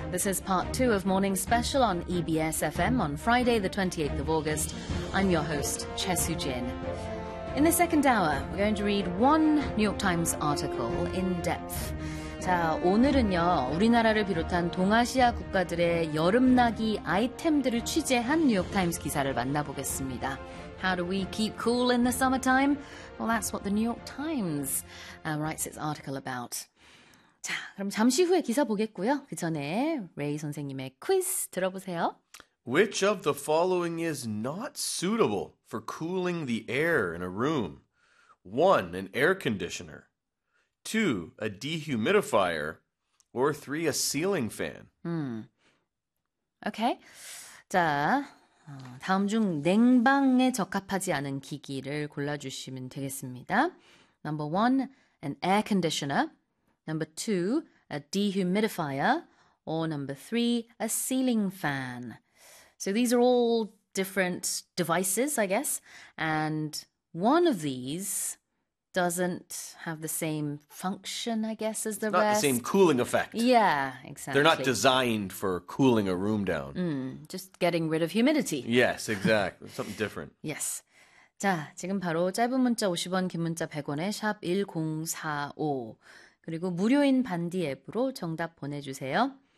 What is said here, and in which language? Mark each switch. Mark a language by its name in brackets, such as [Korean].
[English] This is part two of Morning Special on EBS FM on Friday, the 28th of August. I'm your host, Chesu Jin. In the second hour, we're going to read one New York Times article in depth. [Korean] 자, 오늘은요, 우리나라를 비롯한 동아시아 국가들의 여름나기 아이템들을 취재한 뉴욕타임스 기사를 만나보겠습니다. [English] How do we keep cool in the summertime? Well, that's what the New York Times writes its article about. [Korean] 자, 그럼 잠시 후에 기사 보겠고요. 그 전에 레이 선생님의 퀴즈 들어보세요. [English] Which of the following is not suitable for cooling the air in a room? One, an air conditioner. Two, a dehumidifier. Or three, a ceiling fan. Okay. [Korean] 자, 다음 중 냉방에 적합하지 않은 기기를 골라주시면 되겠습니다. [English] Number one, an air conditioner. Number two, a dehumidifier. Or number three, a ceiling fan. So these are all different devices, I guess. And one of these doesn't have the same function, I guess, as the rest. It's not the same cooling effect. Yeah, exactly. They're not designed for cooling a room down. Just getting rid of humidity. Yes, exactly. Something different. Yes. [Korean] 자, 지금 바로 짧은 문자 50원, 긴 문자 100원에 샵 1045. 그리고 무료인 반디 앱으로 정답 보내주세요.